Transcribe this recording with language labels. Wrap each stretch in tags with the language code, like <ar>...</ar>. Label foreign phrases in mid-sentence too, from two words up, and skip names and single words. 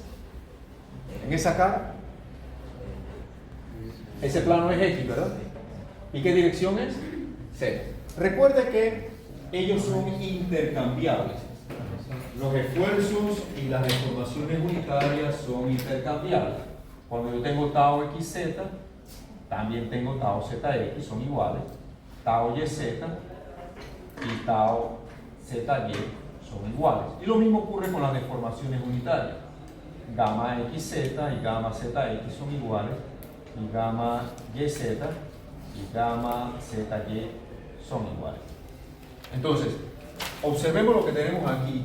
<es>En esa cara. Ese plano es X, ¿verdad? ¿Y qué dirección es? Z. Recuerde que ellos son intercambiables. Los esfuerzos y las deformaciones unitarias son intercambiables. Cuando yo tengo tau xz, también tengo tau zx, son iguales. Tau yz y tau zy son iguales. Y lo mismo ocurre con las deformaciones unitarias. Gamma xz y gamma zx son iguales. Y gamma yz y gamma zy son iguales. Entonces, observemos lo que tenemos aquí.</es>